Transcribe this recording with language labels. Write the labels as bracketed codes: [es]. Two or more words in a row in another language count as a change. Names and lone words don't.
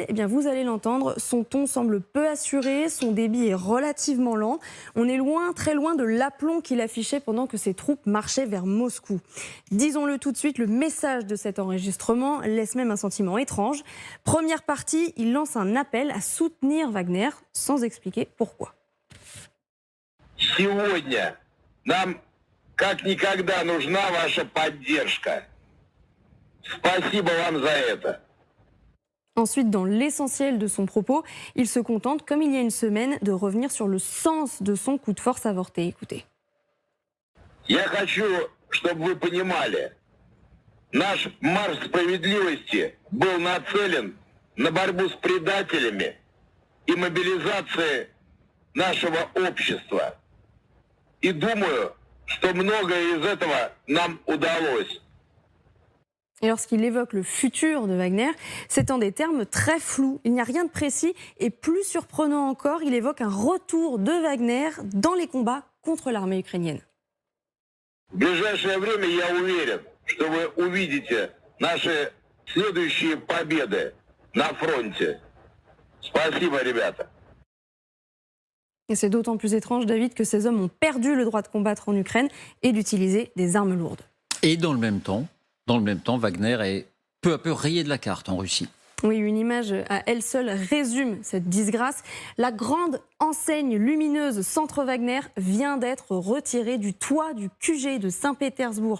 [fr] Eh bien vous allez l'entendre, son ton semble peu assuré, son débit est relativement lent. On est loin, très loin de l'aplomb qu'il affichait pendant que ses troupes marchaient vers Moscou. Disons-le tout de suite, le message de cet enregistrement laisse même un sentiment étrange. Première partie, il lance un appel à soutenir Wagner sans expliquer pourquoi. [ru] Сегодня нам как никогда нужна ваша поддержка. Спасибо вам за это. [fr] Ensuite, dans l'essentiel de son propos, il se contente, comme il y a une semaine, de revenir sur le sens de son coup de force avorté. Écoutez. [ru] Я хочу, чтобы вы понимали, наш марш справедливости был нацелен на борьбу с предателями и мобилизацию нашего общества. И думаю, что многое из этого нам удалось. [fr] Et lorsqu'il évoque le futur de Wagner, c'est en des termes très flous. Il n'y a rien de précis et plus surprenant encore, il évoque un retour de Wagner dans les combats contre l'armée ukrainienne. [ru] В ближайшее время я уверен, что вы увидите наши следующие победы на фронте. Спасибо, ребята. [fr] Et c'est d'autant plus étrange, David, que ces hommes ont perdu le droit de combattre en Ukraine et d'utiliser des armes lourdes. Et dans le même temps, Wagner est peu à peu rayé de la carte en Russie. Oui, une image à elle seule résume cette disgrâce. La grande enseigne lumineuse Centre Wagner vient d'être retirée du toit du QG de Saint-Pétersbourg.